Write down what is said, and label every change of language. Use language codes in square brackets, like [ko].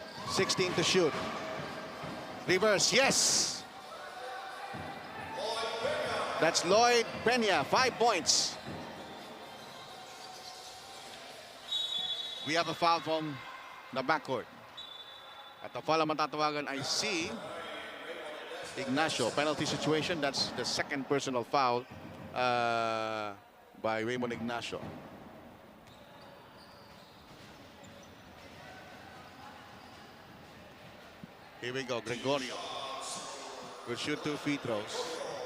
[en] (16 to shoot. Reverse, yes! That's Lloyd Peña, 5 points. We have a foul from the backcourt. At the foul [tl] ang matatawagan ay si Ignacio. [en] Penalty situation, that's the second personal foul by Raymond Ignacio. Here we go, Gregorio will shoot 2 free throws.